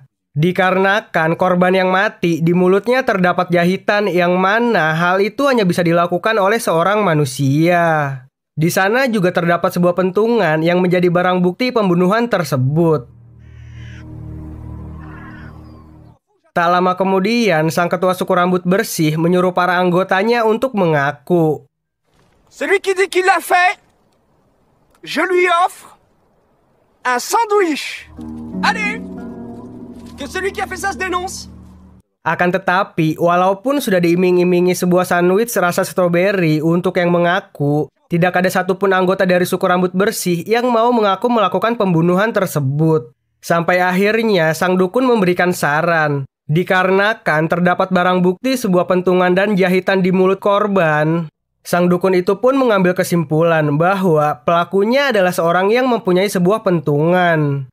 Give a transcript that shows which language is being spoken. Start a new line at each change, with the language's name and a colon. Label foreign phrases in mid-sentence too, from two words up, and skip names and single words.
Indonesian: Dikarenakan korban yang mati di mulutnya terdapat jahitan yang mana hal itu hanya bisa dilakukan oleh seorang manusia. Di sana juga terdapat sebuah pentungan yang menjadi barang bukti pembunuhan tersebut. Tak lama kemudian, sang ketua suku rambut bersih menyuruh para anggotanya untuk mengaku.
French: Celui qui dit qu'il l'a fait, je lui offre un sandwich. Allez, que celui qui a fait ça se dénonce.
Indonesian: Akan tetapi, walaupun sudah diiming-imingi sebuah sandwich rasa stroberi untuk yang mengaku, tidak ada satupun anggota dari suku rambut bersih yang mau mengaku melakukan pembunuhan tersebut. Sampai akhirnya, sang dukun memberikan saran. Dikarenakan terdapat barang bukti sebuah pentungan dan jahitan di mulut korban, sang dukun itu pun mengambil kesimpulan bahwa pelakunya adalah seorang yang mempunyai sebuah pentungan.